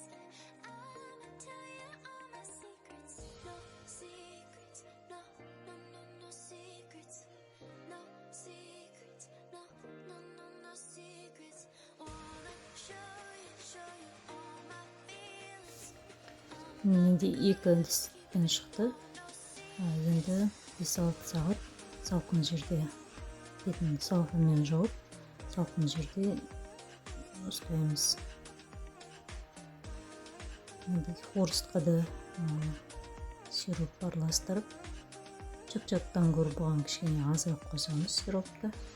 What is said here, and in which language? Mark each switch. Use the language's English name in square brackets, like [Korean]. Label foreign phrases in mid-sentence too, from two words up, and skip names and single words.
[English] I'ma tell you all my secrets. No secrets, no, no, no, no secrets. No secrets, no, no, no, no secrets. Wanna show you all my feelings. [Kazakh] Менде 2 листтен шықты. Енді 5-6 сағат салқын жерде, бетін салқынмен жауып, салқын жерде ұстаймыз. Енді хворстқа да сироп араластырып, чак-чактан көріп бұған кішкене азырақ қосамыз сиропты.